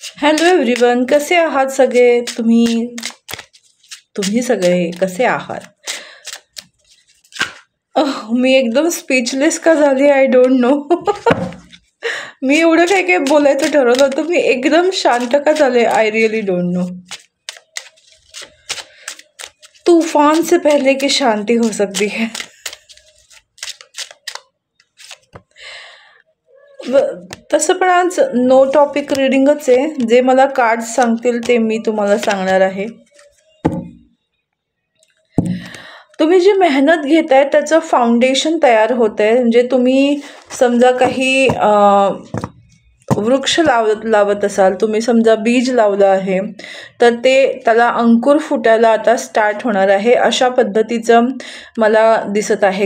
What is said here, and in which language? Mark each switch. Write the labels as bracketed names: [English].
[Marathi] Hello everyone, कसे आहात सगळे तुम्ही? तुम्ही सगळे कसे आहात? मी एकदम स्पीचलेस का झाली, [English] I don't know. [Marathi] मी एवढं काय काय बोलायचं ठरवलं होतं, मी एकदम शांत का झाले, [English] I really don't know. [Hindi] तूफान से पहले की शांति हो सकती है. [Marathi] तसं पण आज नो टॉपिक रिडिंगच आहे. जे मला कार्ड्स सांगतील ते मी तुम्हाला सांगणार आहे. तुम्ही जी मेहनत घेताय त्याचं फाउंडेशन तयार होत आहे. म्हणजे तुम्ही समजा काही वृक्ष लावत असाल, तुम्ही समजा बीज लावलं आहे, तर त्याला अंकुर फुटायला आता स्टार्ट होणार आहे, अशा पद्धतीचं मला दिसत आहे.